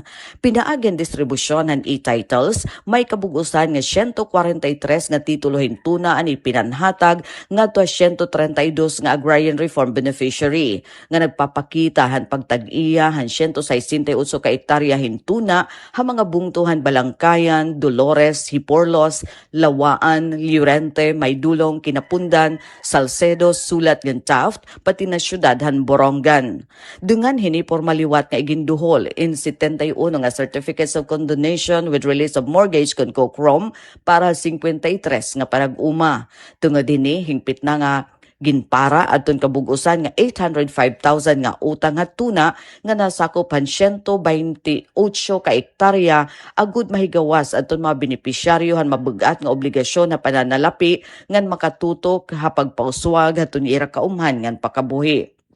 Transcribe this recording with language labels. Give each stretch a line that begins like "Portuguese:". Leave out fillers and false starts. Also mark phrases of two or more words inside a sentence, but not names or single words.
Waray: Pinaagen distribusyon han e-titles may kabugusan nga 143 nga titulo hintuna ani pinanhatag ngadto 132 nga
English: agrarian reform beneficiary
Waray: nga nagpapakita han pagtag-iya han 168 ka hektarya hintuna ha mga bungtuhan Balangkayan, Dolores, Hiporlos, Lawaan, Llorente, Maydulong, Kinapundan, Salcedo, Sulat ngan Taft pati na syudad han Borongan. Dungan hini formaliwat nga iginduhol in 71 nga
English: certificates of condonation with release of mortgage
Waray: kon Kokrom para 53 nga parag-uma. Tungod hini hingpit na nga ginpara adton kabugusan nga 805,000 nga utang hatuna nga nasakopan 128 ka hektarya agud mahigawas adton mga benepisyaryo han mabugat nga obligasyon na pananalapi ngan makatutok ha pagpauswag haton ira kaumhan ngan pakabuhi.